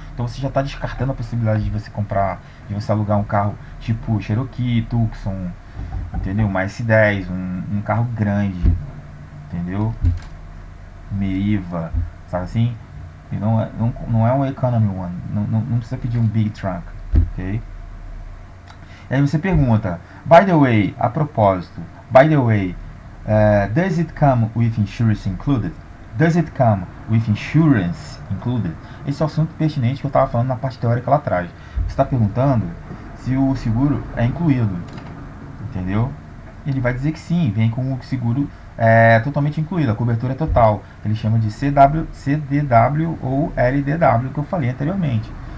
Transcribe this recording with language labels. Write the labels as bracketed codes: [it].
[pt] Então você já está descartando a possibilidade de você comprar, de você alugar um carro tipo Cherokee, Tucson, entendeu? Uma S10, um carro grande, entendeu? Meriva, sabe assim? E não é um [en] economy one, [pt] não precisa pedir um [en] big truck, [pt] ok? E aí você pergunta, [en] by the way, [pt] a propósito, [en] by the way, does it come with insurance included? Does it come with insurance included? [pt] Esse é o assunto pertinente que eu estava falando na parte teórica lá atrás. Você está perguntando se o seguro é incluído, entendeu? Ele vai dizer que sim, vem com o seguro totalmente incluído, a cobertura é total. Ele chama de CDW ou LDW, que eu falei anteriormente.